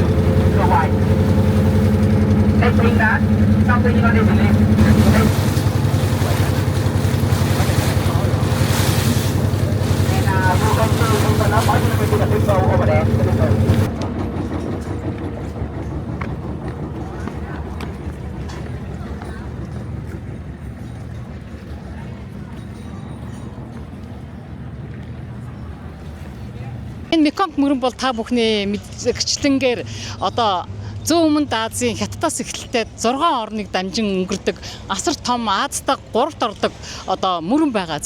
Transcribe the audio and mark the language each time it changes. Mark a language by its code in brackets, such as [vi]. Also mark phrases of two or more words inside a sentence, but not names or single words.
[en] So why? They think that something, you know, they believe. And we'll go to open up. I'm going to do the big boat over there. The big boat. [mn] Энэ Меконг мөрөн бол та бүхний мэдгчлэнгээр одоо зүүн өмнөд Азийн Хятадаас эхэлээд 6 орныг дамжин өнгөрдөг асар том Азтай 3-т ордог одоо мөрөн байгаа.